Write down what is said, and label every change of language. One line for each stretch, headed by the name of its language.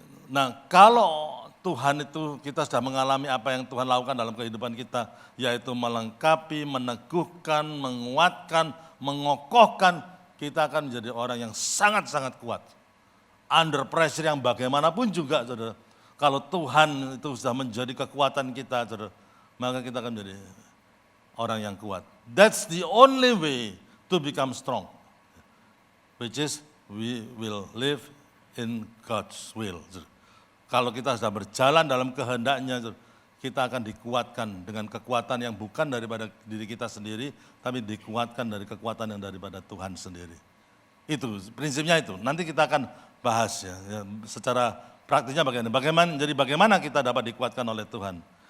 Indonesian: Nah kalau Tuhan itu kita sudah mengalami apa yang Tuhan lakukan dalam kehidupan kita, yaitu melengkapi, meneguhkan, menguatkan, mengokohkan, kita akan menjadi orang yang sangat-sangat kuat.
English: Under pressure
Indonesian: yang bagaimanapun juga, saudara. Kalau Tuhan itu sudah menjadi kekuatan kita, saudara, maka kita akan menjadi orang yang kuat.
English: That's the only way to become strong. Which is we will live in God's will.
Indonesian: Saudara. Kalau kita sudah berjalan dalam kehendaknya, kita akan dikuatkan dengan kekuatan yang bukan daripada diri kita sendiri, tapi dikuatkan dari kekuatan yang daripada Tuhan sendiri. Itu prinsipnya itu. Nanti kita akan bahas ya secara praktisnya bagaimana kita dapat dikuatkan oleh Tuhan.